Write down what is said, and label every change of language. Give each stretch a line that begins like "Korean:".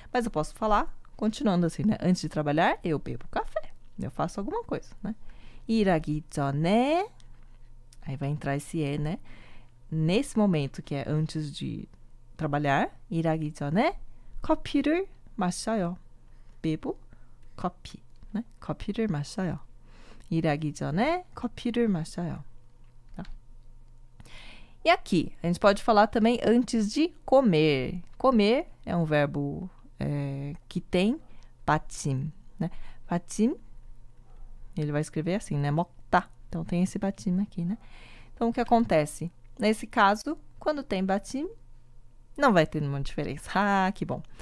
Portuguese: Mas eu posso falar, continuando assim, né? Antes de trabalhar, eu bebo café. Eu faço alguma coisa, né?
Korean: 일하기 전에,
Portuguese: aí vai entrar esse e, né? Nesse momento, que é antes de trabalhar,
Korean: 일하기 전에 커피를 마셔요.
Portuguese: bebo
Korean: 커피, né? 커피를 마셔요. 일하기 전에 커피를 마셔요.
Portuguese: Tá? E aqui, a gente pode falar também antes de comer. Comer é um verbo que tem 받침, né? 받침, ele vai escrever assim, né?
Korean: 먹다.
Portuguese: Então, tem esse 받침 aqui, né? Então, o que acontece? Nesse caso, quando tem 받침, não vai ter nenhuma diferença. Ah, que bom.